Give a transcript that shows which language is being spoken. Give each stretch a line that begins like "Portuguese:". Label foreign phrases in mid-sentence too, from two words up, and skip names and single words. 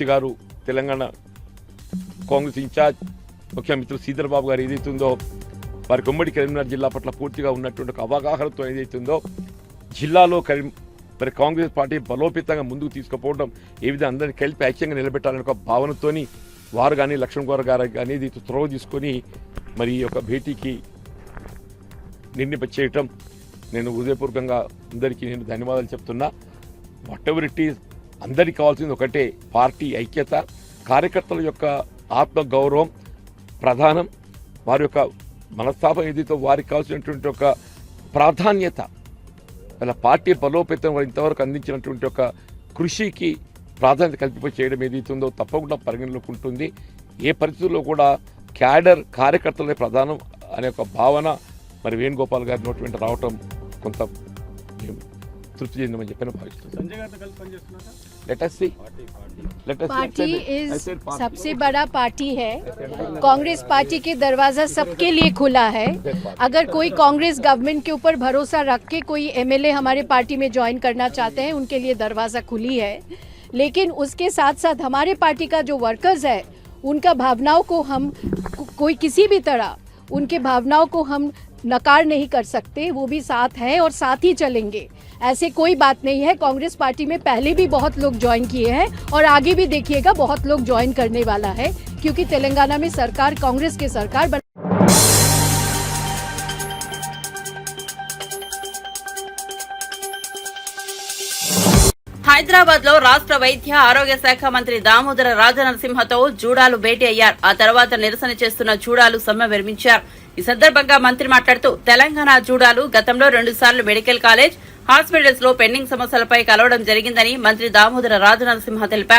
Telugu: గారు తెలంగాణ కాంగ్రెస్ ఇన్ఛార్జ్, ముఖ్యమంత్రి శ్రీధర్ బాబు గారు ఏదైతుందో వారికి ఉమ్మడి కరీంనగర్ జిల్లా పట్ల పూర్తిగా ఉన్నటువంటి ఒక అవగాహనతో ఏదైతుందో జిల్లాలో మరి కాంగ్రెస్ పార్టీ బలోపేతంగా ముందుకు తీసుకుపోవడం, ఏ విధంగా అందరినీ కలిపి ఐక్యంగా నిలబెట్టాలనే ఒక భావనతోని వారు కానీ లక్ష్మణ్ గౌర్ గారు కానీ ఇది త్రోవ తీసుకొని మరి ఈ యొక్క భేటీకి చేయటం నేను హృదయపూర్వకంగా అందరికీ నేను ధన్యవాదాలు చెప్తున్నా.
English: what ever it is,
Telugu: అందరికీ కావాల్సింది ఒకటే, పార్టీ ఐక్యత, కార్యకర్తల యొక్క ఆత్మగౌరవం ప్రధానం, వారి యొక్క మనస్తాపం ఏదైతే వారికి కావాల్సినటువంటి ఒక ప్రాధాన్యత, అలా పార్టీ బలోపేతం ఇంతవరకు అందించినటువంటి ఒక కృషికి ప్రాధాన్యత కల్పింప చేయడం ఏదైతుందో తప్పకుండా పరిగణలోకి ఉంటుంది. ఏ పరిస్థితుల్లో కూడా క్యాడర్ కార్యకర్తలే ప్రధానం అనే ఒక భావన మరి వేణుగోపాల్ గారి నోటి వెంట రావటం కొంత తృప్తి చెందమని చెప్పి భావిస్తున్నాను.
Hindi: पार्टी इज सबसे बड़ा पार्टी है। कांग्रेस पार्टी के दरवाजा सबके लिए खुला है। अगर कोई कांग्रेस गवर्नमेंट के ऊपर भरोसा रख के कोई एमएलए हमारे पार्टी में ज्वाइन करना चाहते हैं, उनके लिए दरवाजा खुली है। लेकिन उसके साथ साथ हमारे पार्टी का जो वर्कर्स है, उनका भावनाओं को हम कोई किसी भी तरह उनके भावनाओं को हम नकार नहीं कर सकते। वो भी साथ हैं और साथ ही चलेंगे, ऐसे कोई बात नहीं है। कांग्रेस पार्टी में पहले भी बहुत लोग ज्वाइन किए हैं और आगे भी देखिएगा बहुत लोग ज्वाइन करने वाला है, क्योंकि तेलंगाना में सरकार कांग्रेस की सरकार बन।
Telugu: హైదరాబాద్ లో రాష్ట్ర వైద్య ఆరోగ్య శాఖ మంత్రి దామోదర రాజనరసింహతో జూడాలు భేటీ అయ్యారు. ఆ తర్వాత నిరసన చేస్తున్న జూడాలు సమ్మె విరమించారు. ఈ సందర్భంగా మంత్రి మాట్లాడుతూ తెలంగాణ జూడాలు గతంలో 2 సార్లు మెడికల్ కాలేజ్, హాస్పిటల్స్ లో పెండింగ్ సమస్యలపై కలవడం జరిగిందని మంత్రి దామోదర రాజనరసింహ తెలిపారు.